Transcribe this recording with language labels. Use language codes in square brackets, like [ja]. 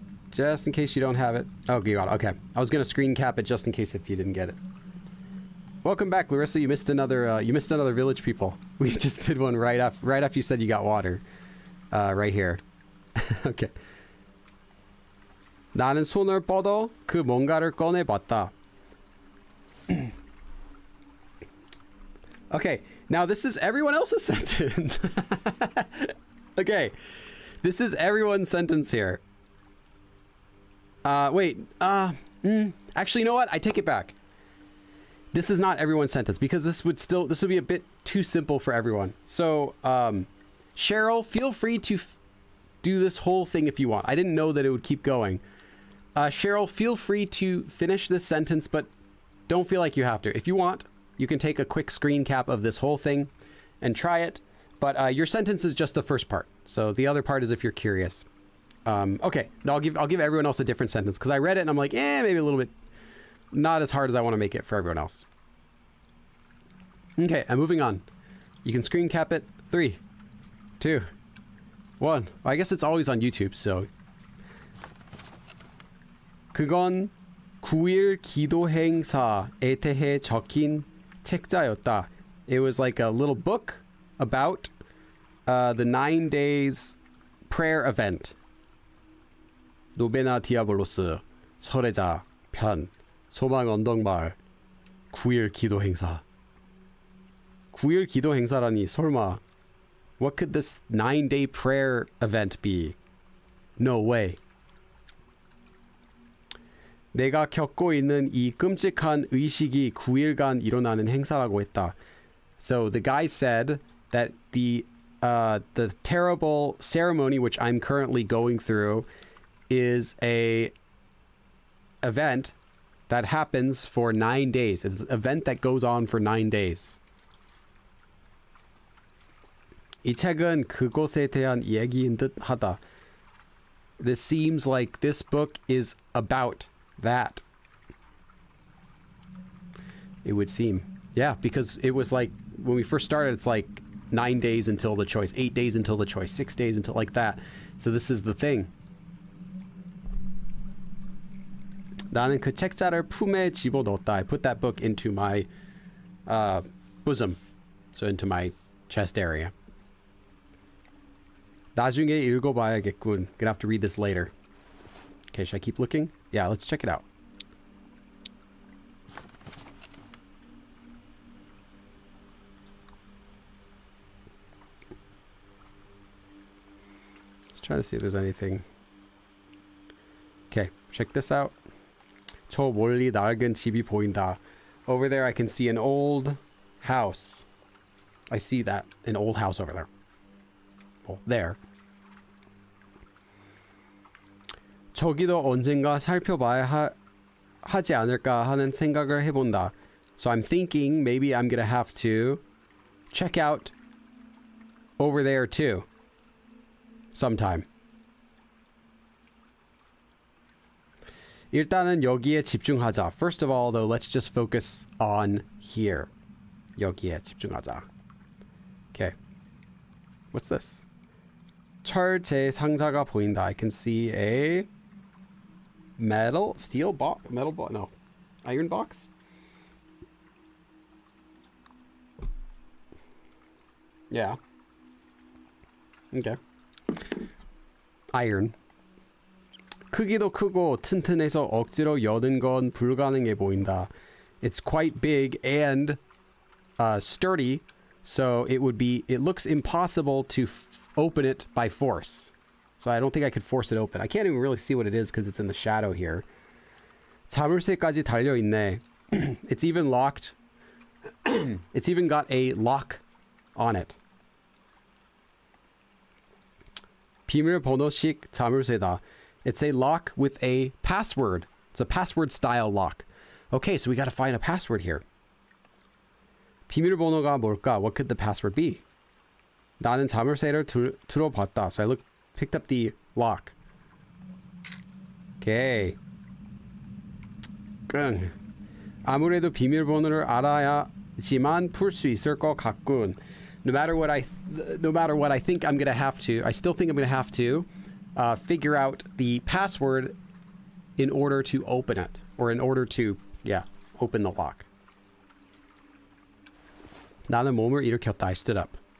[en] Just in case you don't have it. Oh, you got it. Okay. I was gonna screen cap it just in case if you didn't get it. Welcome back, Larissa. You missed another village people. We just did one right after you said you got water. Right here. Okay. [ko] 나는 손을 뻗어 그 뭔가를 꺼내봤다. [en] Okay, now this is everyone else's sentence. Okay, this is everyone's sentence here. Wait, actually, you know what? I take it back. This is not everyone's sentence because this would be a bit too simple for everyone. So, Cheryl, feel free to do this whole thing if you want. I didn't know that it would keep going. Cheryl, feel free to finish this sentence, but don't feel like you have to. If you want, you can take a quick screen cap of this whole thing and try it. But your sentence is just the first part. So the other part is if you're curious. Okay, no, I'll give everyone else a different sentence because I read it and I'm like, maybe a little bit not as hard as I want to make it for everyone else. Okay, I'm moving on. You can screen cap it. 3, 2, 1. Well, I guess it's always on YouTube, so. [ko] 그건 9일 기도 행사에 대해 적힌 책자였다. [en] It was like a little book about the 9 days prayer event. [ko] 노베나 디아볼로스 설혜자 편 소망 언덕마을 9일 기도 행사. 9일 기도 행사라니 설마. [en] What could this 9-day prayer event be? No way. [ko] 내가 겪고 있는 이 끔찍한 의식이 9일간 일어나는 행사라고 했다. [en] So the guy said that the terrible ceremony which I'm currently going through is a event that happens for 9 days. It's an event that goes on for 9 days. [ko] 이 책은 그곳에 대한 얘기인 듯 하다. [en] This seems like this book is about that. It would seem. Yeah, because it was like, when we first started, it's like 9 days until the choice, 8 days until the choice, 6 days until like that. So this is the thing. [ko] 나는 그 책자를 품에 집어넣었다. [en] I put that book into my bosom. So into my chest area. [ko] 나중에 읽어봐야겠군. [en] Gonna have to read this later. Okay, should I keep looking? Yeah, let's check it out. Let's try to see if there's anything. Okay, check this out. [ko] 저 멀리 낡은 집이 보인다. [en] Over there I can see an old house. I see that, an old house over there. Well, there. [ko] 저기도 언젠가 살펴봐야 하지 않을까 하는 생각을 해본다. [en] So I'm thinking maybe I'm gonna have to check out over there too. Sometime. [ko] 일단은 여기에 집중하자. [en] First of all, though, let's just focus on here. [ko] 여기에 집중하자. [en] Okay. What's this? [ko] 철제 상자가 보인다. [en] I can see a steel box, no, iron box. Yeah. Okay. Iron. [ko] 크기도 크고 튼튼해서 억지로 여는 건 불가능해 보인다. [en] It's quite big and sturdy, so it looks impossible to open it by force. So I don't think I could force it open. I can't even really see what it is because it's in the shadow here. [ko] 자물쇠까지 달려 있네. [en] It's even locked. It's even got a lock on it. [ko] 비밀번호식 자물쇠다. [en] It's a lock with a password. It's a password style lock. Okay, so we got to find a password here. [ko] 비밀번호가 뭘까? [en] What could the password be? [ko] 나는 자물쇠를 들어봤다. [en] So I picked up the lock. Okay. [ko] 끙. 아무래도 비밀번호를 알아야지만 풀 수 있을 것 같군. [en] no matter what I think I'm gonna have to, I still think I'm gonna have to figure out the password in order to open it, or in order to, yeah, open the lock. [ko] 나는 몸을 일으켰다. [en] I stood up.